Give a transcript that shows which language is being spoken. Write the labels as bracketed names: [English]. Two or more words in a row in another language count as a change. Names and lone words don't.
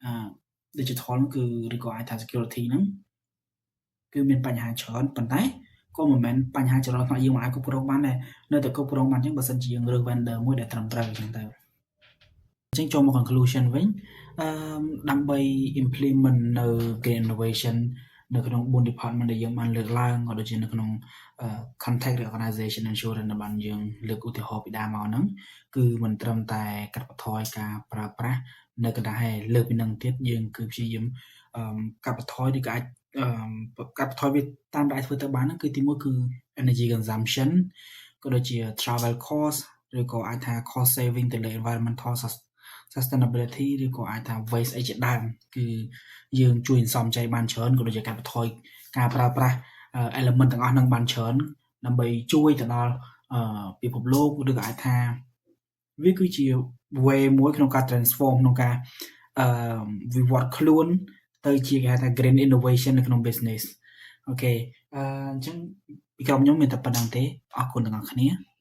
[Khmer] digital គឺឬក៏អាចថា security ហ្នឹងគឺមានបញ្ហាច្រើនប៉ុន្តែក៏មិនមែនបញ្ហាច្រើនថាយើងមិនអាចគ្រប់គ្រងបានដែរនៅតែគ្រប់គ្រងបានអញ្ចឹងបើសិនជាយើងរើស vendor មួយដែលត្រឹមត្រូវអញ្ចឹងទៅអញ្ចឹងចូលមក conclusion វិញដើម្បី implement នៅ [English] green innovation [Khmer] នៅក្នុង 4 department ដែលយើងបានលើកឡើងក៏ដូចជានៅក្នុង [English] contact organization insurance [Khmer] ដែលបានយើងលើកឧទាហរណ៍ពីដើមមកហ្នឹងគឺមិនត្រឹមតែកាត់បន្ថ យការប្រើប្រាស់នៅកណ្ដាលហើយលើកពីនឹងទៀតយើងគឺព្យាយាមកាត់បន្ថយឬក៏អាចកាត់បន្ថយវាតាមដែលធ្វើទៅបាន ហ្នឹងគឺទីមួយគឺ [English] energy consumption [Khmer] ក៏ដូចជា [English] travel cost [Khmer] ឬក៏អាចថា [English] cost saving [Khmer] ទៅលើ [English] environmental sustainability [Khmer] ឬ ក៏អាចថា waste អីជាដើមគឺយើងជួយសន្សំចៃបានច្រើនក៏ដូចជាកាត់បន្ថយការប្រើប្រាស់ element ទាំងអស់ហ្នឹងបានច្រើនដើម្បីជួយទៅដល់ពិភពលោកឬក៏អាចថាវាគឺជា way មួយក្នុងការ transform ក្នុងការវិវត្តខ្លួនទៅជាគេហៅថា [English] green innovation [Khmer] នៅក្នុង business អូខេអញ្ចឹងពីក្រុមខ្ញុំមានតែប៉ុណ្្នឹងទេអរគុណទាំងអស់គ្នា